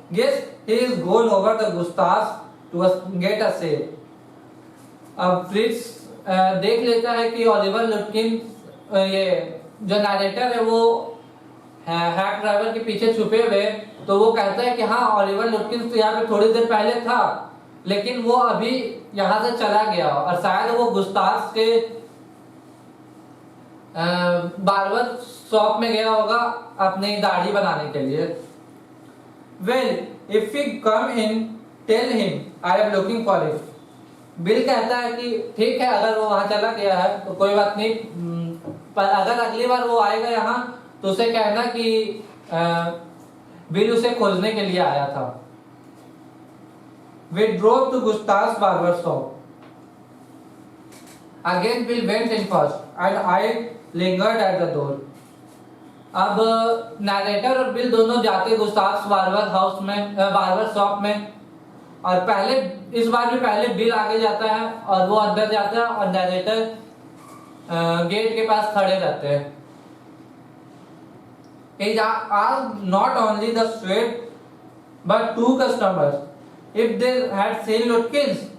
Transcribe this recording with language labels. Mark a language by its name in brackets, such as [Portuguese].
[English] Guess he is gone over the Gustavs to get a sale. [Hindi] अब फ्रिट्स देख लेता है कि ओलिवर लुटकिन ये जो नैरेटर है वो हैक ड्राइवर के पीछे छुपे हुए, तो वो कहता है कि हाँ, ओलिवर लुटकिंस तो यहाँ पे थोड़ी देर पहले था, लेकिन वो अभी यहाँ से चला गया और शायद वो गुस्ताव्स के बार्बर शॉप में गया होगा अपनी दाढ़ी बनाने के लिए। [English] Well, if we come in tell him I am looking for him. [Hindi] Bill कहता है कि ठीक है, अगर वो वहां चला गया है तो कोई बात नहीं, पर अगर अगली बार वो आएगा यहाँ तो उसे कहना कि बिल उसे खोजने के लिए आया था। [English] We drove to Gustav's barber shop. Again Bill went in first and I lingered at the door. [Hindi] अब नैरेटर और बिल दोनों जाते गुस्ताव्स बार्बर शॉप में, और पहले इस बार भी पहले बिल आगे जाता है और वो अंदर जाता है और नैरेटर गेट के पास खड़े रहते हैं। [English] He asked not only the Swede but two customers if they had seen Lutkins.